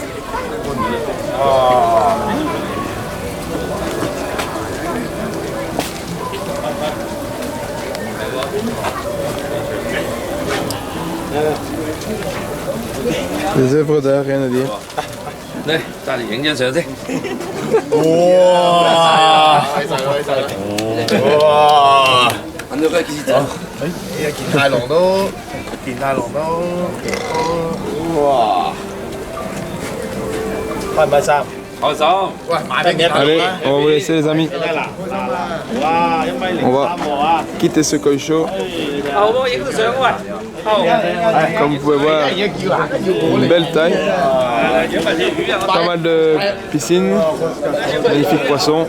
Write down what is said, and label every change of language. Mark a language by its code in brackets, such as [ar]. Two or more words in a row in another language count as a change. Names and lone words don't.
[fr] Des œuvres d'art, rien à dire. Un heureux acquisiteur. [yue] 大龍都件大龍都哇，開唔開心？開心。喂，買俾幾多？ [fr] Allez, on va vous laisser les amis. [yue] 哇，1米03 [fr] On va quitter ce Koisho. Comme vous pouvez voir, une belle taille. Pas mal de piscines. Magnifique poisson.